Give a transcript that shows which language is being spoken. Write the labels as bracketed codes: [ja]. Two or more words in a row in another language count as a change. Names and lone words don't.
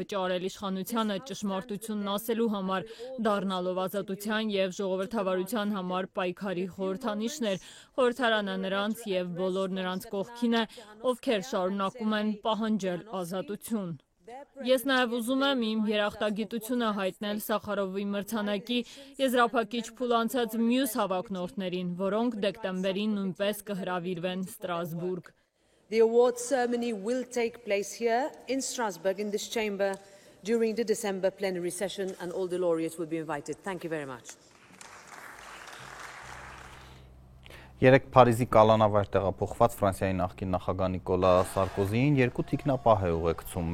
[hy] վճարել իշխանությանը ճշմարտությունն ասելու համար, դառնալով ազատության եւ ժողովրդավարության համար պայքարի խորհրդանիշներ։ Խորհրդարանը նրանց եւ բոլոր նրանց կողքին է, ովքեր շարունակում են պահանջել ազատություն։ Ես նաև ուզում եմ իմ երախտագիտությունը հայտնել Սախարովի մրցանակի եզրափակիչ փուլ անցած մյուս հավակնորդներին, որոնք դեկտեմբերին նույնպես կհրավիրվեն Ստրասբուրգ։ [en] The award ceremony will take place here in Strasbourg in this chamber during the December plenary session and all the laureates will be invited. Thank you very much. [hy] Երեկ Փարիզի կալանավայր տեղափոխված Ֆրանսիայի նախկին նախագահ Նիկոլա Սարկոզիին 2 թիկնապահ է ուղեկցում